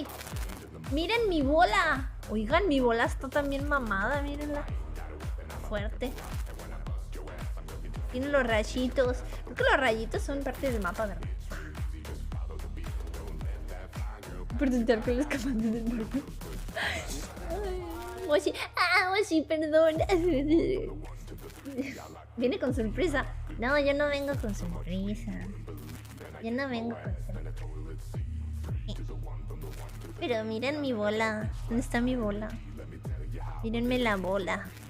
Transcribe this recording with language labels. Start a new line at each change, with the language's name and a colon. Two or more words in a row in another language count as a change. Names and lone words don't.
Spanish: Miren mi bola. Oigan, mi bola está también mamada, mírenla. Fuerte. Tiene los rayitos. Creo que los rayitos son parte del mapa, ¿verdad? Por tentar con los camantes del barco. Moshi. Ah, Moshi, perdón. Viene con sorpresa. No, yo no vengo con sorpresa. Yo no vengo con sorpresa. Pero miren mi bola. ¿Dónde está mi bola? Mírenme la bola.